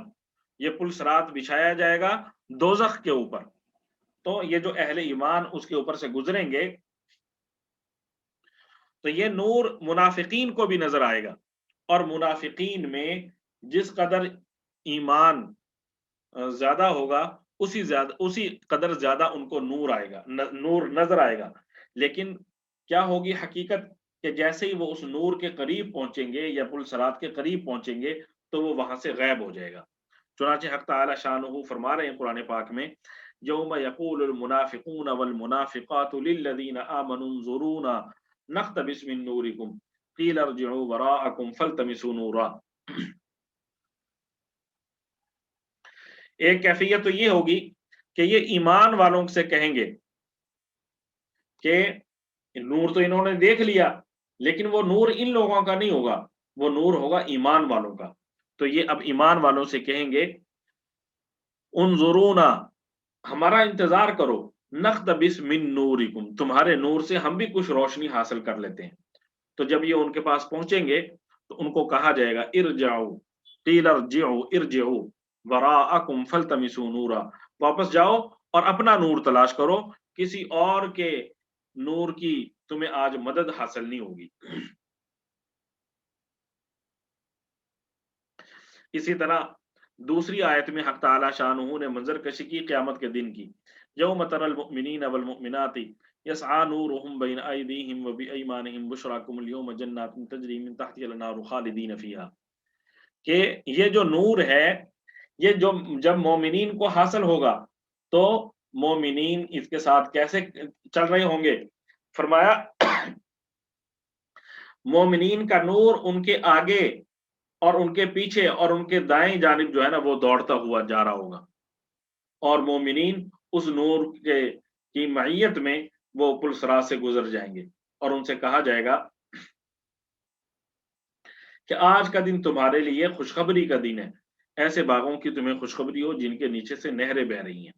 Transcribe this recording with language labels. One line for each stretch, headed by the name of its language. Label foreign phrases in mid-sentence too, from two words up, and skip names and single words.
Urdu: یہ پل صراط بچھایا جائے گا دوزخ کے اوپر، تو یہ جو اہلِ ایمان اس کے اوپر سے گزریں گے، تو یہ نور منافقین کو بھی نظر آئے گا، اور منافقین میں جس قدر ایمان زیادہ ہوگا، اسی قدر زیادہ ان کو نور آئے گا، نور نظر آئے گا. لیکن کیا ہوگی حقیقت، کہ جیسے ہی وہ اس نور کے قریب پہنچیں گے یا پل صراط کے قریب پہنچیں گے، تو وہ وہاں سے غائب ہو جائے گا. چنانچہ حق تعالیٰ شانہ فرما رہے ہیں قرآن پاک میں,
Arabic: يوم يقول المنافقون والمنافقات للذين آمنوا انظرونا نقتبس من نوركم قيل ارجعوا وراءكم فالتمسوا نورا.
Urdu: ایک کیفیت تو یہ ہوگی کہ یہ ایمان والوں سے کہیں گے کہ نور تو انہوں نے دیکھ لیا، لیکن وہ نور ان لوگوں کا نہیں ہوگا، وہ نور ہوگا ایمان والوں کا. تو یہ اب ایمان والوں سے کہیں گے، انظرونا، ہمارا انتظار کرو,
Arabic: نقتبس من نوركم,
Urdu: تمہارے نور سے ہم بھی کچھ روشنی حاصل کر لیتے ہیں. تو جب یہ ان کے پاس پہنچیں گے، تو ان کو کہا جائے گا,
Arabic: ارجعوا، قيل ارجعوا ارجعوا وراءكم فالتمسوا نورا,
Urdu: واپس جاؤ اور اپنا نور تلاش کرو، کسی اور کے نور کی تمہیں آج مدد حاصل نہیں ہوگی. اسی طرح دوسری آیت میں حق تعالیٰ شانہ نے منظر کشی کی قیامت کے دن کی,
Arabic: يوم ترى المؤمنين والمؤمنات يسعى نورهم بين أيديهم وبأيمانهم بشراكم اليوم جنات تجري من تحتها الأنهار خالدين فيها.
Urdu: کہ یہ جو نور ہے، یہ جو جب مومنین کو حاصل ہوگا، تو مومنین اس کے ساتھ کیسے چل رہے ہوں گے? فرمایا، مومنین کا نور ان کے آگے اور ان کے پیچھے اور ان کے دائیں جانب جو ہے نا، وہ دوڑتا ہوا جا رہا ہوگا، اور مومنین اس نور کے کی معیت میں وہ پل صراط سے گزر جائیں گے، اور ان سے کہا جائے گا کہ آج کا دن تمہارے لیے خوشخبری کا دن ہے، ایسے باغوں کی تمہیں خوشخبری ہو جن کے نیچے سے نہریں بہہ رہی ہیں.